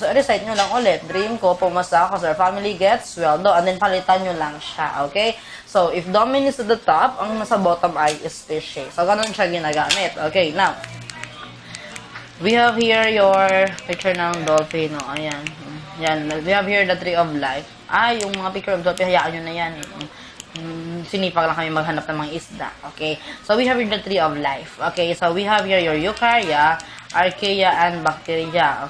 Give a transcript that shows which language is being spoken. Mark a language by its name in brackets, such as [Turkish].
[Filipino] So, recite nyo lang ulit. Dream ko pumasa [English] cause our family gets [Filipino] sweldo and then palitan nyo lang siya. Okay? [English] So, if domain is at the top, [Filipino] ang nasa bottom ay species. So, ganun siya ginagamit. [English] Okay, now, we have here your picture ng dolphin. No? Ayan. Yan. We have here the tree of life. [Filipino] Yung mga picture of dolphin, hayaan nyo na yan. Sinipag lang kami maghanap ng mga isda. Okay? [English] So, we have here the tree of life. Okay? So, we have here your eukarya, archaea, and bacteria.